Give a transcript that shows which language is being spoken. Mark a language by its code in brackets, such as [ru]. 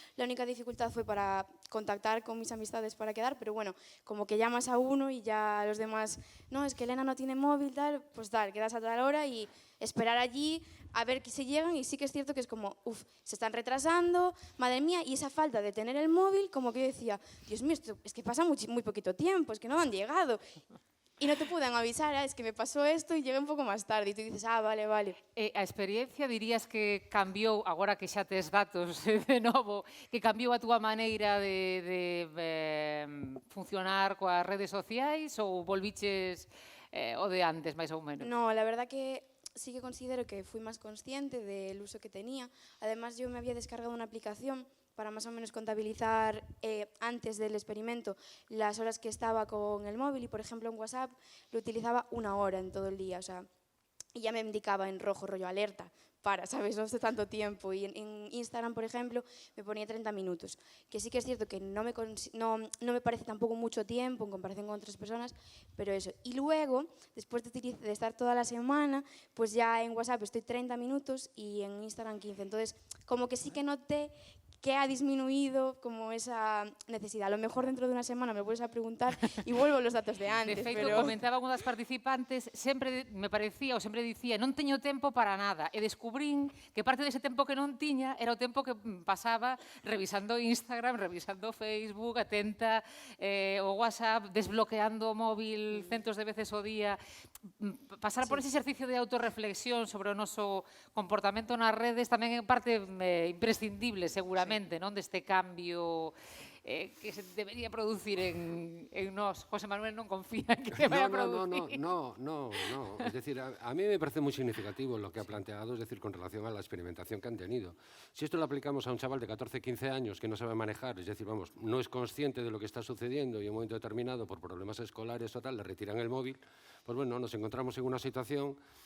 [es] La única dificultad fue para contactar con mis amistades para quedar, pero bueno, como que llamas a uno y ya los demás, no, es que Elena no tiene móvil, tal, pues tal, quedas a tal hora y esperar allí a ver que se llegan. Y sí que es cierto que es como, se están retrasando, madre mía, y esa falta de tener el móvil, como que yo decía, Dios mío, esto es que pasa muy poquito tiempo, es que no han llegado. Y no te pueden avisar, es que me pasó esto y llegué un pouco máis tarde. E tú dices, vale. [gl] A experiencia dirías que cambiou, agora que xa tes datos de novo, que cambiou a túa maneira de funcionar coas redes sociais ou volviches o de antes, máis ou menos? [es] No, la verdad que sí que considero que fui más consciente del uso que tenía. Además, yo me había descargado una aplicación para más o menos contabilizar antes del experimento las horas que estaba con el móvil, y por ejemplo en WhatsApp lo utilizaba 1 hora en todo el día, o sea, y ya me indicaba en rojo, rollo alerta, ¿sabes? No hace tanto tiempo. Y en Instagram, por ejemplo, me ponía 30 minutos, que sí que es cierto que no me parece tampoco mucho tiempo en comparación con otras personas, pero eso. Y luego, después de estar toda la semana, pues ya en WhatsApp estoy 30 minutos y en Instagram 15. Entonces, como que sí que noté que ha disminuido como esa necesidad. A lo mejor dentro de una semana me vuelves a preguntar y vuelvo los datos de antes. [gl] De feito, pero comentaba unha das participantes, sempre me parecía, ou sempre dicía, non teño tempo para nada. E descubrín que parte dese tempo que non tiña era o tempo que pasaba revisando Instagram, revisando Facebook, atenta o WhatsApp, desbloqueando o móvil centos de veces ao día. Pasar por ese exercicio de autorreflexión sobre o noso comportamento nas redes tamén é parte imprescindible, seguramente, non, deste cambio que se debería producir en nós. José Manuel non confía en que se vai a producir. [es] No. Es decir, a mí me parece muy significativo lo que ha planteado, es decir, con relación a la experimentación que han tenido. Si esto lo aplicamos a un chaval de 14, 15 años que no sabe manejar, es decir, vamos, no es consciente de lo que está sucediendo y en un momento determinado, por problemas escolares o tal, le retiran el móvil, pues bueno, nos encontramos en una situación